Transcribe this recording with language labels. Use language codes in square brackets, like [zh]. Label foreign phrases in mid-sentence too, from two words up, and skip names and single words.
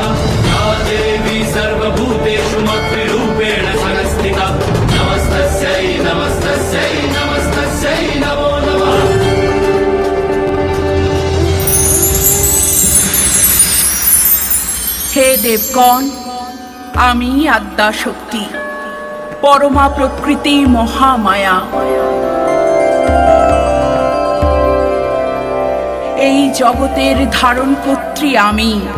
[sa] या देवी सर्वभूतेषु मातृरूपेण संस्थिता, नमस्तस्यै नमस्तस्यै नमस्तस्यै नमो नमः। [bn] হে দেবগণ, আমি আদ্যা শক্তি, পরমা প্রকৃতি মহামায়া। এই জগতের ধারণকর্ত্রী আমি।